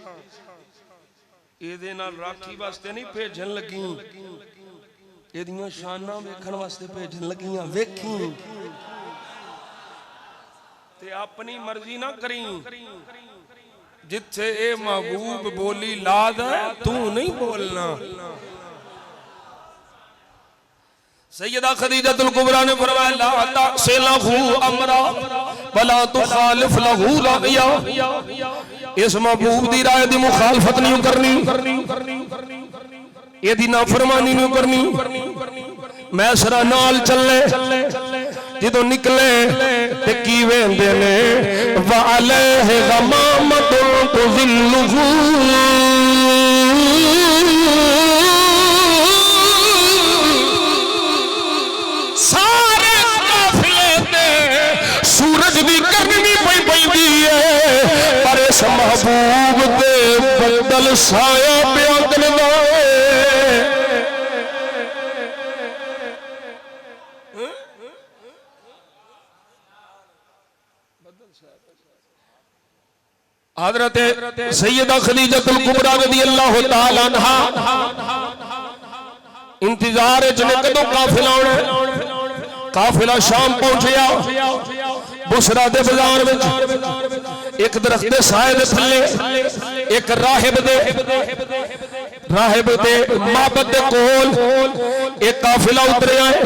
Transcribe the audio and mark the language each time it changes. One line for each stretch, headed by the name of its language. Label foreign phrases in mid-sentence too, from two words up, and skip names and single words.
Punjabi: ایدے نال راکھی واسطے نہیں بھیجن لگی ایدیاں شاناں ویکھن واسطے بھیجن لگیاں ویکھی تے اپنی مرضی نہ کری جتھے اے محبوب بولی لاد توں نہیں بولنا. سیدہ خدیجۃ الکبریٰ نے فرمایا
Arabic: لا تعصي له أمرا ولا تخالف له رأيا.
Punjabi: اس محبوب دی رائے دی مخالفت نہیں کرنی ایدی نافرمانی نہیں کرنی. میسرہ نال چلے جدوں نکلے تے کی ویندے نے
Arabic: وعليه غمامة تظله
Punjabi: سارے قافلے تے سورج دی گرمی پئی پیندی ہے پر اس محبوب دے بدل سایہ پیا کردا حضرت سیدہ خدیجۃ الکبریٰ
Arabic: رضي الله تعالى عنها
Punjabi: انتظار چ نے کدوں قافلہ آؤنا. قافلہ شام پہنچیا بصرہ دے بازار میں ایک درخت دے سائے دے تھلے ایک راہب دے معبد دے کول ایک قافلہ اتریا ہے.